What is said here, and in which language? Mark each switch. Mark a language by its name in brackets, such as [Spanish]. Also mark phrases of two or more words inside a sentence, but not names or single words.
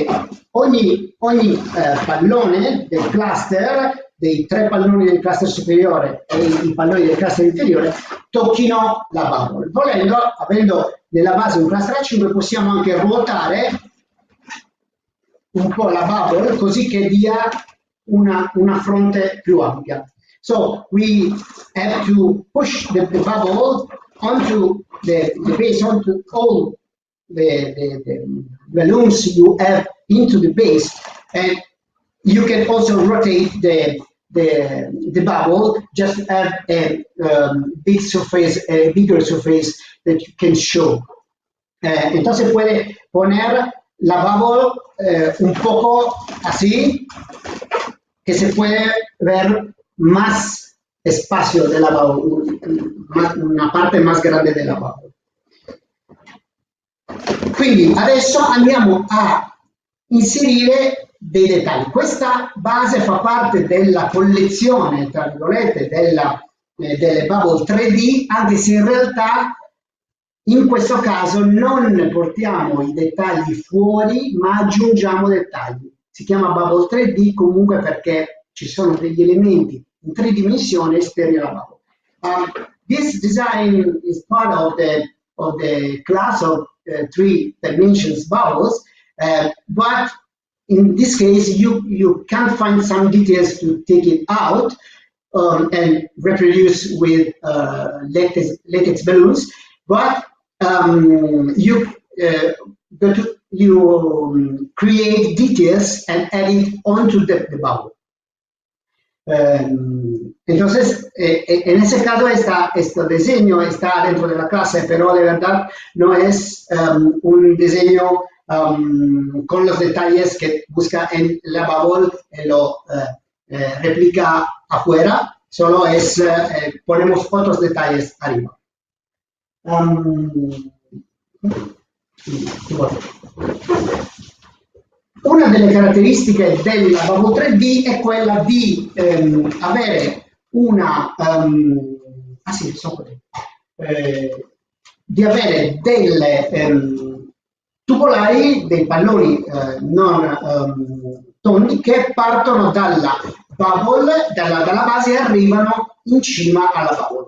[Italian] ogni pallone del cluster, dei 3 palloni del cluster superiore e i palloni del cluster inferiore, tocchino la bubble. Volendo, avendo nella base un cluster a 5, possiamo anche ruotare un po' la bubble così che dia una fronte più ampia. [English] So we have to push the bubble onto the base, onto all the balloons you have into the base, and you can also rotate the bubble, just have a big surface, a bigger surface that you can show. [Spanish] Entonces puede poner la bubble un poco así, que se puede ver más espacio de la bubble, una parte más grande della bubble. [Italian] Quindi adesso andiamo a inserire dei dettagli. Questa base fa parte della collezione, tra virgolette, delle bubble 3D, anche se in realtà in questo caso non portiamo i dettagli fuori, ma aggiungiamo dettagli. Si chiama bubble 3D comunque perché ci sono degli elementi in 3 dimensioni esterni alla bubble. [English] This design is part of the class of 3 dimensions bubbles, but in this case you can find some details to take it out and reproduce with latex balloons, but you create details and add it onto the bubble. [Spanish] Entonces, en ese caso este diseño está dentro de la clase, pero de verdad no es un diseño con los detalles que busca en la bubble y lo replica afuera, solo es ponemos otros detalles arriba. [Italian] Una delle caratteristiche della bubble 3D è quella di avere una di avere delle tubolari, dei palloni non tondi che partono dalla bubble, dalla base e arrivano in cima alla bubble.